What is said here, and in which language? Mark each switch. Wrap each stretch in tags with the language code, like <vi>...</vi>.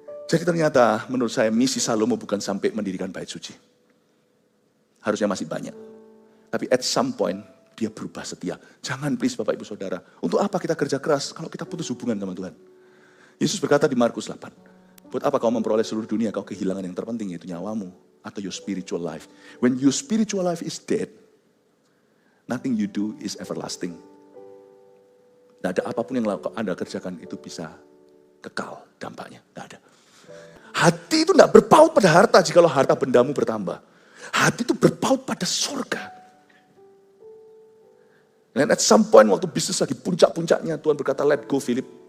<id>Jadi ternyata menurut saya misi Salomo bukan sampai mendirikan bait suci. Harusnya masih banyak. Tapi</id> <en>at some point</en> <id>dia berubah setia. Jangan please Bapak Ibu Saudara. Untuk apa kita kerja keras kalau kita putus hubungan sama Tuhan? Yesus berkata di Markus 8. Buat apa kau memperoleh seluruh dunia, kau kehilangan yang terpenting yaitu nyawamu. Atau</id> <en>your spiritual life. When your spiritual life is dead, nothing you do is everlasting.</en> <id>Tidak ada apapun yang Anda kerjakan itu bisa kekal dampaknya. Tidak ada. Hati itu tidak berpaut pada harta jikalau harta bendamu bertambah. Hati itu berpaut pada surga. Dan</id> <en>at some point</en> <id>waktu bisnis lagi puncak-puncaknya, Tuhan berkata,</id> <en>let go</en> <id>Philip.</id>